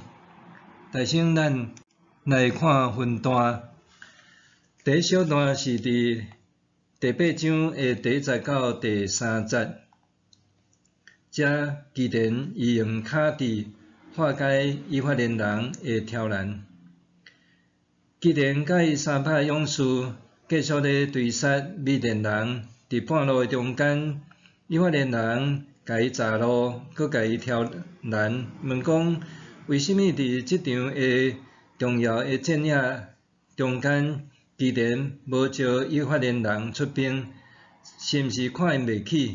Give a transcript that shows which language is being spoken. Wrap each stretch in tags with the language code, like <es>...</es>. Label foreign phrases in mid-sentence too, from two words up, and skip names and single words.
<nan>大省咱来看分段。第一小段是伫第8章的第1节到第3节，遮基甸伊用卡子化解以法莲人的挑战。基甸甲伊300勇士继续咧追杀米甸人，伫半路的中间，以法莲人甲伊岔路，搁甲伊挑战，问讲为甚物伫即场的重要的战役中间，基甸无招以法莲人出兵，是毋是看因袂起？</nan>